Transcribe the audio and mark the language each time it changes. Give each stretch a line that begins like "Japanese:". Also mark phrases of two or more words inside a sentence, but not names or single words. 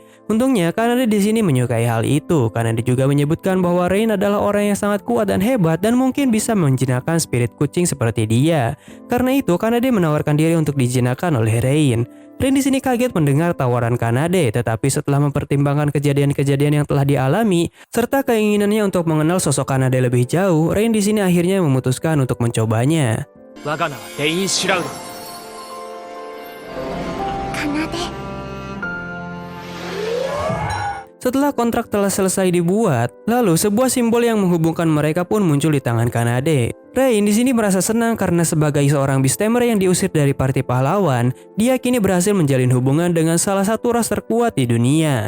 Indonesian: Untungnya Kanade di sini menyukai hal itu. Kanade juga menyebutkan bahwa Rain adalah orang yang sangat kuat dan hebat dan mungkin bisa menjinakkan spirit kucing seperti dia. Karena itu Kanade menawarkan diri untuk dijinakkan oleh Rain. Rain di sini kaget mendengar tawaran Kanade, tetapi setelah mempertimbangkan kejadian-kejadian yang telah dialami serta keinginannya untuk mengenal sosok Kanade lebih jauh, Rain di sini akhirnya memutuskan untuk mencobanya.
Japanese: 我が名はデイン・シュラウド。奏。
Indonesian: Setelah kontrak telah selesai dibuat, lalu sebuah simbol yang menghubungkan mereka pun muncul di tangan Kanade. Rain di sini merasa senang karena sebagai seorang Beastamer yang diusir dari parti pahlawan, dia kini berhasil menjalin hubungan dengan salah satu ras terkuat di dunia.